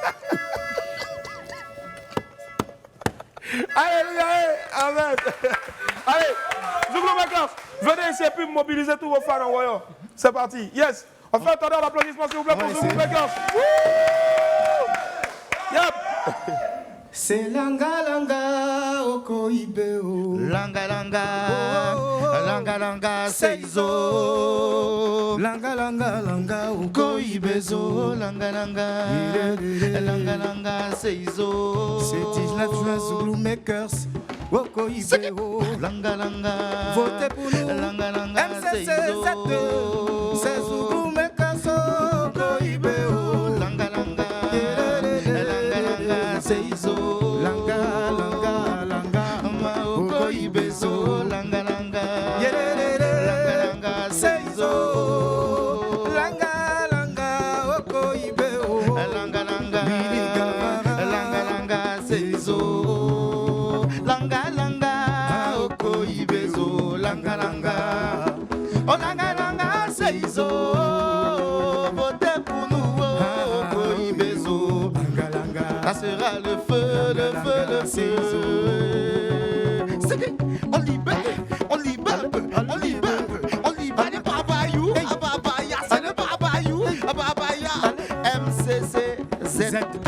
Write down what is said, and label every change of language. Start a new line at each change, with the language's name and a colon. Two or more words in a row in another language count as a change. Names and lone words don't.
French: Allez, amen. Allez, Zouglou Makers, venez ici et puis mobiliser tous vos fans en voyant. C'est parti. Yes. On fait attendre l'applaudissement, s'il vous plaît, pour Zouglou Makers.
Lingala: C'est langa langa, oko ibeo. Langa langa, langa langa seizo. Langa langa langa oko ibezo. Langa langa, langa langa seizo.
French: C'est 19 juin Zouglou Makers.
Lingala: Oko ibeo. Langa langa,
French: Votez pour nous.
Lingala: langa langa MCC seizo.
French: 7. C'est Zouglou Makers.
Lingala: Oko ibeo. Langa langa, langa langa seizo. Langa langa langa Oko ibezo. Langa langa, langa langa seizo. Langa langa oko ibeo. Langa langa, langa langa seizo. Langa langa, oko ibezo. Langa langa, oh langa langa seizo.
French: Votez pour nous,
Lingala: oko ibezo.
French: Ça sera le feu, le feu, le feu. On libère, on libère, on libère, on libère les babayou, ababaya, c'est le babayou, ababaya, MCC Z2.